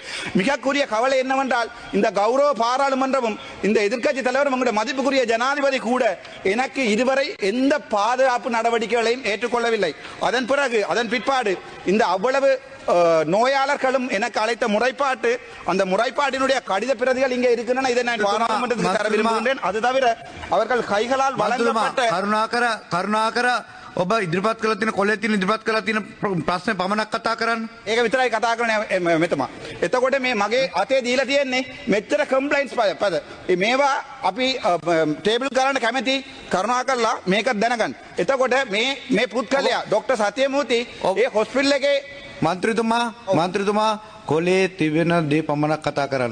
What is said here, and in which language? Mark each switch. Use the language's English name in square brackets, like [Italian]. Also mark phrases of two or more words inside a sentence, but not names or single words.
[Tamil] மிகக்குரிய கவலை என்னவென்றால் இந்த கௌரவ பாராளுமன்றமும் இந்த எதிர்க்கட்சி தலைவரும் உங்களுடைய மதிப்புக்குரிய ஜனாதிபதி கூட எனக்கு இதுவரை எந்த பாதுகாப்பு நடவடிக்கைகளையும் ஏற்றுக்கொள்ளவில்லை. அதன் பிற்பாடு இந்த அவ்வளவு நோயாளர்களும் எனக்கு அழைத்த முறைப்பாட்டு அந்த முறைப்பாட்டினுடைய கடித பிரதிகள் இங்கே இருக்கின்றன. இதை நான் பாராளுமன்றத்துக்கு தர விரும்புகின்றேன். அது தவிர அவர்கள் கைகளால் வழங்கப்பட்ட [Sinhala] කරුණාකර ඔබ ඉදිරිපත් කළ තියෙන කොලේ තියෙන ඉදිරිපත් කළ තියෙන ප්‍රශ්න පමණක් කතා කරන්න. ඒක විතරයි කතා කරන්නේ මෙතමා. එතකොට මේ මගේ අතේ දීලා තියෙන්නේ මෙච්චර කම්ප්ලයින්ට්ස් පද. මේවා අපි ටේබල් කරන්න කැමති කරුණාකරලා මේක දැනගන්න. එතකොට මේ පුත්කලයා ડોક્ટર සත්‍යමූර්ති ඒ හොස්පිටල් එකේ මන්ත්‍රීතුමා කොලේ තිබෙන දේ පමණක් කතා කරන්න.